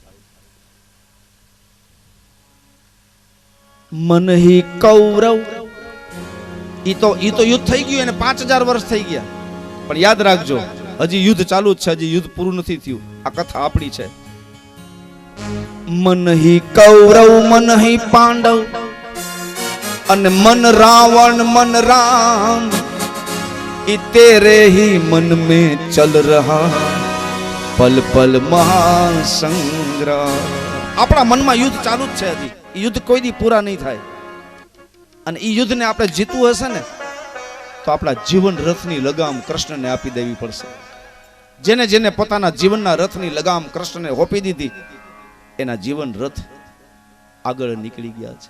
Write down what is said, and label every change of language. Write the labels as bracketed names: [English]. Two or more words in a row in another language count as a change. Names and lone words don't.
[Hindi] मनही कौरव, [Gujarati] ઈ તો યુદ્ધ થઈ ગયું અને 5000 વર્ષ થઈ ગયા. પણ યાદ રાખજો હજી યુદ્ધ ચાલુ જ છે, હજી યુદ્ધ પૂરું નથી થયું. આ કથા આપણી છે. [Hindi] मनही कौरव मनही पांडव अन मन रावण मन राम ये तेरे ही मन में चल रहा पल पल महासंग्राम। [Gujarati] આપણા મનમાં યુદ્ધ ચાલુ જ છે હજી. એ યુદ્ધ કોઈ દી પૂરા નહીં થાય. અને એ યુદ્ધને આપણે જીતવું હશે ને તો આપણા જીવન રથની લગામ કૃષ્ણને આપી દેવી પડશે. જેને જેને પોતાના જીવનના રથની લગામ કૃષ્ણને હોપી દીધી એના જીવન રથ આગળ નીકળી ગયા છે.